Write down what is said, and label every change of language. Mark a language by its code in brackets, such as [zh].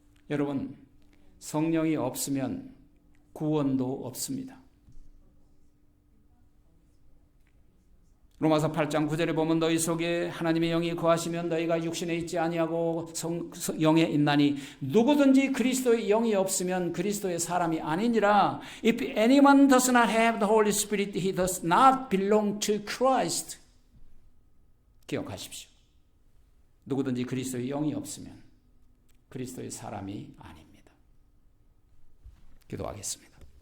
[ko] 여러분, 성령이 없으면 구원도 없습니다. 로마서 8장 9절에 보면 너희 속에 하나님의 영이 거하시면 너희가 육신에 있지 아니하고 영에 있나니 누구든지 그리스도의 영이 없으면 그리스도의 사람이 아니니라. [en] If anyone does not have the Holy Spirit, he does not belong to Christ. [ko] 기억하십시오. 누구든지 그리스도의 영이 없으면 그리스도의 사람이 아닙니다. 기도하겠습니다.